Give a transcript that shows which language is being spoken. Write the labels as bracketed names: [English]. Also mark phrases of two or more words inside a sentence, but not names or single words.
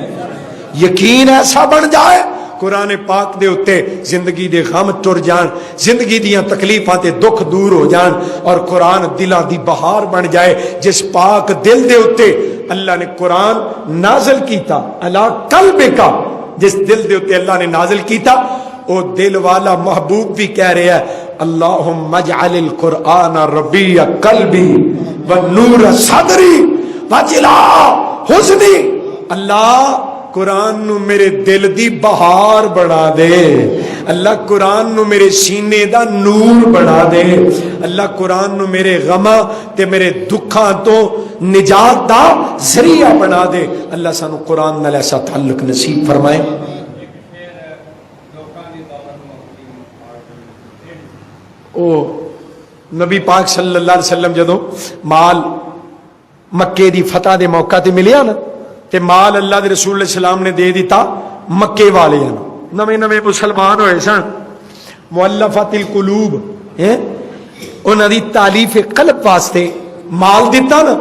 [Punjabi] ਯਕੀਨ ਐਸਾ ਬਣ ਜਾਏ ਕੁਰਾਨ ਪਾਕ ਦੇ ਉੱਤੇ ਜ਼ਿੰਦਗੀ ਦੇ ਗ਼ਮ ਤੁਰ ਜਾਣ, ਜ਼ਿੰਦਗੀ ਦੀਆਂ ਤਕਲੀਫ਼ਾਂ ਤੇ ਦੁੱਖ ਦੂਰ ਹੋ ਜਾਣ। ਔਰ ਕੁਰਾਨ ਦਿਲਾਂ ਦੀ ਬਹਾਰ ਬਣ ਜਾਏ। ਜਿਸ ਪਾਕ ਦਿਲ ਦੇ ਉੱਤੇ ਅੱਲ੍ਹਾ ਨੇ ਕੁਰਾਨ ਨਾਜ਼ਿਲ ਕੀਤਾ [Arabic] على قلبك, [Punjabi] ਜਿਸ ਦਿਲ ਦੇ ਉੱਤੇ ਅੱਲ੍ਹਾ ਨੇ ਨਾਜ਼ਿਲ ਕੀਤਾ ਓ ਦਿਲ ਵਾਲਾ ਮਹਿਬੂਬ ਭੀ ਕਹਿ ਰਿਹਾ ਹੈ [Arabic] اللهم اجعل القرآن ربيع قلبي ونور صدري وجلاء حزني. [Punjabi] ਅੱਲ੍ਹਾ ਕੁਰਾਨ ਨੂੰ ਮੇਰੇ ਦਿਲ ਦੀ ਬਹਾਰ ਬਣਾ ਦੇ। ਅੱਲ੍ਹਾ ਕੁਰਾਨ ਨੂੰ ਮੇਰੇ ਸੀਨੇ ਦਾ ਨੂਰ ਬਣਾ ਦੇ। ਅੱਲ੍ਹਾ ਕੁਰਾਨ ਨੂੰ ਮੇਰੇ ਗ਼ਮਾਂ ਤੇ ਮੇਰੇ ਦੁੱਖਾਂ ਤੋਂ ਨਿਜਾਤ ਦਾ ਜ਼ਰੀਆ ਬਣਾ ਦੇ। ਅੱਲ੍ਹਾ ਸਾਨੂੰ ਕੁਰਾਨ ਨਾਲ ਐਸਾ ਤਅੱਲੁਕ ਨਸੀਬ ਫ਼ਰਮਾਏ। ਓ ਨਬੀ ਪਾਕ [Arabic] صلى الله عليه وسلم [Punjabi] ਜਦੋਂ ਮਾਲ ਮੱਕੇ ਦੀ ਫ਼ਤਹ ਦੇ ਮੌਕਾ ਤੇ ਮਿਲਿਆ ਨਾ, ਤੇ ਮਾਲ ਅੱਲ੍ਹਾ ਦੇ ਰਸੂਲ ਸਲਾਮ ਨੇ ਦੇ ਦਿੱਤਾ ਮੱਕੇ ਵਾਲਿਆਂ ਨੂੰ। ਨਵੇਂ ਨਵੇਂ ਮੁਸਲਮਾਨ ਹੋਏ ਸਨ, [Arabic] المؤلفة القلوب [Punjabi] ਹੈ ਉਨ੍ਹਾਂ ਦੀ ਤਾਲੀਫ਼ ਕਲਬ ਵਾਸਤੇ ਮਾਲ ਦਿੱਤਾ ਨਾ।